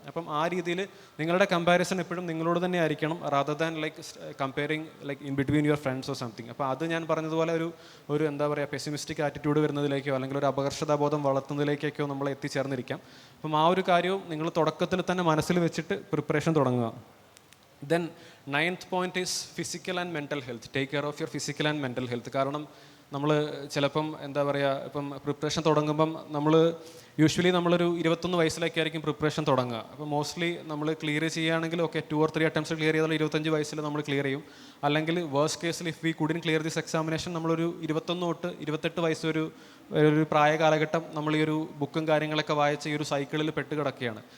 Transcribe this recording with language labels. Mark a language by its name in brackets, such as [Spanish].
[Malayalam] അപ്പം ആ രീതിയിൽ നിങ്ങളുടെ കമ്പാരിസൺ എപ്പോഴും നിങ്ങളോട് തന്നെ ആയിരിക്കണം, [English] Rather than like comparing like in between your friends or something. [Malayalam] അപ്പോൾ അത് ഞാൻ പറഞ്ഞതുപോലെ ഒരു എന്താ പറയുക പെസിമിസ്റ്റിക് ആറ്റിറ്റ്യൂഡ് വരുന്നതിലേക്കോ അല്ലെങ്കിൽ ഒരു അപകർഷതാബോധം വളർത്തുന്നതിലേക്കൊക്കെയോ നമ്മൾ എത്തിച്ചേർന്നിരിക്കാം. അപ്പം ആ ഒരു കാര്യവും നിങ്ങൾ തുടക്കത്തിൽ തന്നെ മനസ്സിൽ വെച്ചിട്ട് പ്രിപ്പറേഷൻ തുടങ്ങുക. Then [English] 9th point is physical and mental health. Take care of your physical and mental health. [Malayalam] കാരണം നമ്മൾ ചിലപ്പം എന്താ പറയുക ഇപ്പം പ്രിപ്പറേഷൻ തുടങ്ങുമ്പം യൂഷ്വലി നമ്മളൊരു 21 വയസ്സിലൊക്കെ ആയിരിക്കും പ്രിപ്പറേഷൻ തുടങ്ങുക. അപ്പോൾ മോസ്റ്റ്ലി നമ്മൾ ക്ലിയർ ചെയ്യുകയാണെങ്കിൽ ഓക്കെ 2 or 3 attempts ക്ലിയർ ചെയ്താൽ 25 വയസ്സിൽ നമ്മൾ ക്ലിയർ ചെയ്യും. അല്ലെങ്കിൽ വേഴ്സ്റ്റ് കേസിൽ [English] if we couldn't clear this examination [Malayalam] നമ്മളൊരു 21 തൊട്ട് 28 വയസ്സ് ഒരു പ്രായ കാലഘട്ടം നമ്മൾ ഈ ഒരു ബുക്കും കാര്യങ്ങളൊക്കെ വായിച്ച് ഈ ഒരു സൈക്കിളിൽ പെട്ട് കിടക്കുകയാണ്.